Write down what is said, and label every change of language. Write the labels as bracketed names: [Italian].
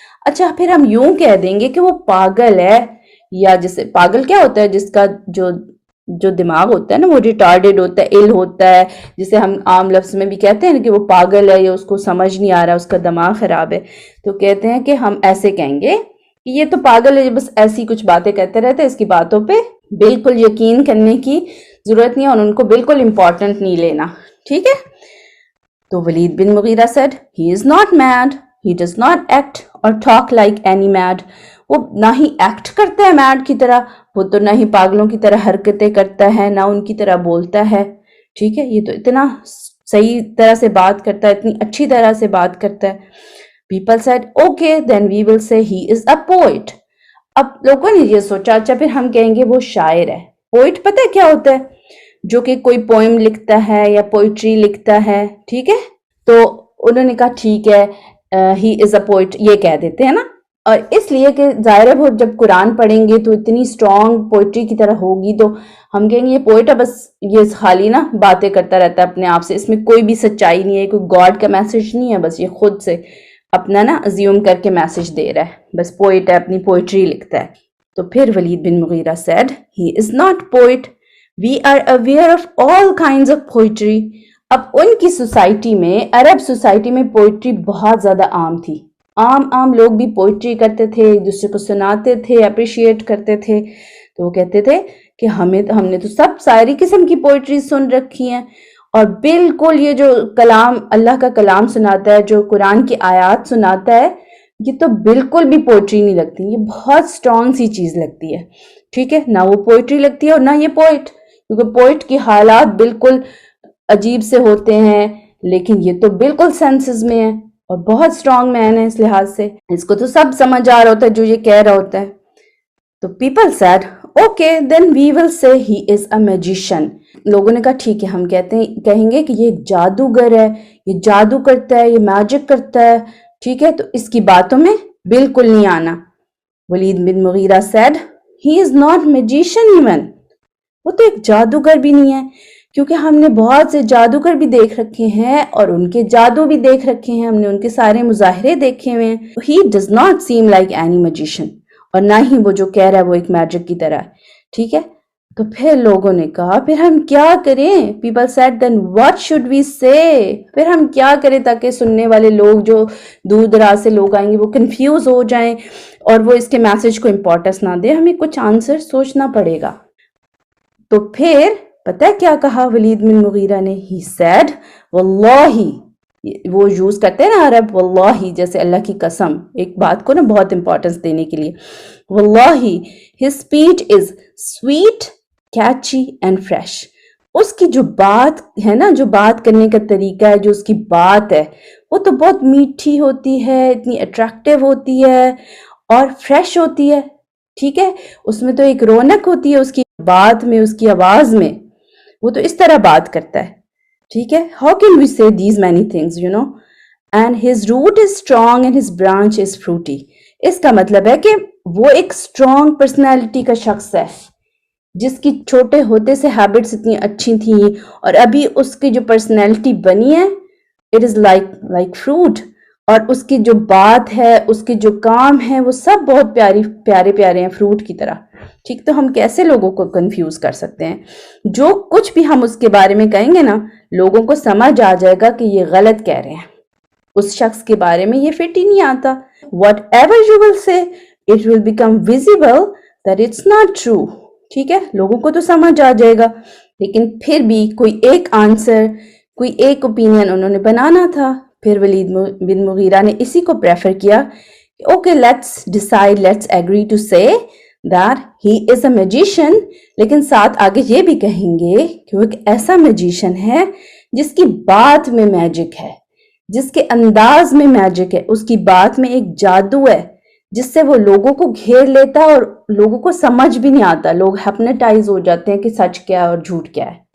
[Urdu] اچھا پھر ہم یوں کہہ دیں گے کہ وہ پاگل ہے، یا جسے پاگل کیا ہوتا ہے؟ جس کا جو دماغ ہوتا ہے نا وہ ریٹارڈیڈ ہوتا ہے، ill ہوتا ہے، جسے ہم عام لفظ میں بھی کہتے ہیں کہ وہ پاگل ہے یا اس کو سمجھ نہیں آ رہا، اس کا دماغ خراب ہے. تو کہتے ہیں کہ ہم ایسے کہیں گے کہ یہ تو پاگل ہے، بس ایسی کچھ باتیں کہتے رہتے، اس کی باتوں پہ بالکل یقین کرنے کی ضرورت نہیں ہے اور ان کو بالکل امپورٹنٹ نہیں لینا. ٹھیک ہے، تو [English] Walid bin Mughira said he is not mad, he does not act or talk like any mad. [Urdu] وہ نہ ہی ایکٹ کرتا ہے میڈ کی طرح، وہ تو نہ ہی پاگلوں کی طرح حرکتیں کرتا ہے، نہ ان کی طرح بولتا ہے. ٹھیک ہے، یہ تو اتنا صحیح طرح سے بات کرتا ہے، اتنی اچھی طرح سے بات کرتا ہے. [English] People said okay then we will say he is a poet. [Urdu] اب لوگوں نے یہ سوچا اچھا پھر ہم کہیں گے وہ شاعر ہے. پوئٹ پتہ ہے کیا ہوتا ہے؟ جو کہ کوئی پوئم لکھتا ہے یا پوئٹری لکھتا ہے. ٹھیک ہے، تو انہوں نے کہا ٹھیک ہے [English] he is a poet, [Urdu] یہ کہہ دیتے ہیں نا. اور اس لیے کہ ظاہر ہے وہ جب قرآن پڑھیں گے تو اتنی اسٹرانگ پوئٹری کی طرح ہوگی، تو ہم کہیں گے یہ پوئٹ ہے، بس یہ خالی نا باتیں کرتا رہتا ہے اپنے آپ سے، اس میں کوئی بھی سچائی نہیں ہے، کوئی گاڈ کا میسج نہیں ہے، بس یہ خود سے اپنا نا ازیوم کر کے میسج دے رہا ہے، بس پوئٹ ہے، اپنی پوئٹری لکھتا ہے. تو پھر [English] Walid bin Mughira said he is not poet, we are aware of all kinds of poetry. [Urdu] اب ان کی سوسائٹی میں، عرب سوسائٹی میں پوئٹری بہت زیادہ عام تھی. عام لوگ بھی پوئٹری کرتے تھے، ایک دوسرے کو سناتے تھے، اپریشیٹ کرتے تھے. تو وہ کہتے تھے کہ ہم نے تو سب ساری قسم کی پوئٹری سن رکھی ہیں، اور بالکل یہ جو کلام اللہ کا کلام سناتا ہے، جو قرآن کی آیات سناتا ہے، یہ تو بالکل بھی پوئٹری نہیں لگتی، یہ بہت اسٹرانگ سی چیز لگتی ہے. ٹھیک ہے، نہ وہ پوئٹری لگتی ہے اور نہ یہ پوئٹ، کیونکہ پوئٹ کی حالات بالکل عجیب سے ہوتے ہیں، لیکن یہ تو بالکل سینسز میں ہے اور بہت اسٹرانگ مین ہے اس لحاظ سے، اس کو تو سب سمجھ آ رہا ہوتا ہے جو یہ کہہ رہا ہوتا ہے. [English] تو people said okay then we will say he is a magician. [Urdu] لوگوں نے کہا ٹھیک ہے ہم کہیں گے کہ یہ ایک جادوگر ہے، یہ جادو کرتا ہے، یہ میجک کرتا ہے. ٹھیک ہے، تو اس کی باتوں میں بالکل نہیں آنا. [English] Walid bin Mughira said he is not magician even. [Urdu] وہ تو ایک جادوگر بھی نہیں ہے، کیونکہ ہم نے بہت سے جادوگر بھی دیکھ رکھے ہیں اور ان کے جادو بھی دیکھ رکھے ہیں، ہم نے ان کے سارے مظاہرے دیکھے ہوئے ہیں. [English] he does not seem like any magician. [Urdu] اور نہ ہی وہ جو کہہ رہا ہے وہ ایک میجک کی طرح ہے. ٹھیک ہے، تو پھر لوگوں نے کہا پھر ہم کیا کریں؟ [English] People said then what should we say. [Urdu] پھر ہم کیا کریں تاکہ سننے والے لوگ جو دور دراز سے لوگ آئیں گے وہ کنفیوز ہو جائیں اور وہ اس کے میسج کو امپورٹنس نہ دیں. ہمیں کچھ آنسر سوچنا پڑے گا. تو پھر پتہ ہے کیا کہا ولید بن مغیرہ نے؟ [English] he said [Urdu] واللہ، وہ یوز کرتے ہیں نا عرب واللہ جیسے اللہ کی قسم، ایک بات کو نا بہت امپورٹنس دینے کے لیے، واللہ [English] his speech is sweet, catchy and fresh. [Urdu] اس کی جو بات ہے نا، جو بات کرنے کا طریقہ ہے، جو اس کی بات ہے وہ تو بہت میٹھی ہوتی ہے، اتنی اٹریکٹیو ہوتی ہے اور فریش ہوتی ہے، ٹھیک ہے، اس میں تو ایک رونق ہوتی ہے اس کی بات میں، اس کی آواز میں، وہ تو اس طرح بات کرتا ہے، ٹھیک ہے. [English] How can we say these many things, you know? And his root is strong and his branch is fruity. [Urdu] اس کا مطلب ہے کہ وہ ایک اسٹرانگ پرسنالٹی کا شخص ہے جس کی چھوٹے ہوتے سے ہیبٹس اتنی اچھی تھیں اور ابھی اس کی جو پرسنالٹی بنی ہے [English] it is like fruit, [Urdu] اور اس کی جو بات ہے، اس کے جو کام ہے وہ سب بہت پیارے ہیں فروٹ کی طرح. ٹھیک، تو ہم کیسے لوگوں کو کنفیوز کر سکتے ہیں؟ جو کچھ بھی ہم اس کے بارے میں کہیں گے نا، لوگوں کو سمجھ آ جائے گا کہ یہ غلط کہہ رہے ہیں، اس شخص کے بارے میں یہ فٹ ہی نہیں آتا. [English] Whatever you will say, it will become visible that it's not true. [Urdu] ٹھیک ہے، لوگوں کو تو سمجھ آ جائے گا، لیکن پھر بھی کوئی ایک آنسر، کوئی ایک اوپینین انہوں نے بنانا تھا. پھر ولید بن مغیرہ نے اسی کو پریفر کیا کہ [English] okay let's decide, let's agree to say that he is a magician، [Urdu] لیکن ساتھ آگے یہ بھی کہیں گے کہ وہ ایک ایسا میجیشین ہے جس کی بات میں میجک ہے، جس کے انداز میں میجک ہے، اس کی بات میں ایک جادو ہے جس سے وہ لوگوں کو گھیر لیتا ہے اور لوگوں کو سمجھ بھی نہیں آتا، لوگ ہپنوٹائز ہو جاتے ہیں کہ سچ کیا ہے اور جھوٹ کیا ہے.